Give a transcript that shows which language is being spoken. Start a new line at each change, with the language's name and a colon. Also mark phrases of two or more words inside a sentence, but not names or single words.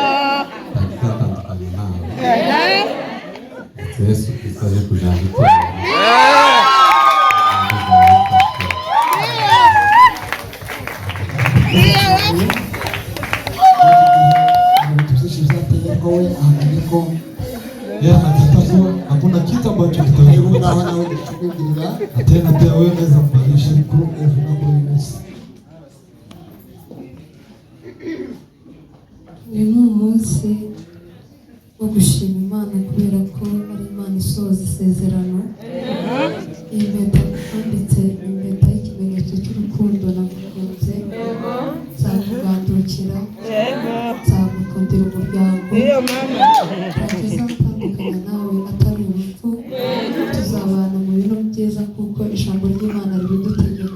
Kinyarwanda: Atandukanye nawe Yesu Kristo aje kujana itorero.
Swahili: Hakuna kitu ambacho kitaweza tena pia wewe unaweza kubadilisha
Kinyarwanda: uyu ni umunsi wo gushima Imana kubera ko ari Imana isohoza isezerano. Iyi mpeta twambitse impeta y'ikimenyetso cy'urukundo nagukunze, nzakugandukira, nzagukundira umuryango, ntazatandukanya nawe atari urupfu, tuzabana mu bintu byiza kuko ijambo ry'Imana ribidutegeka.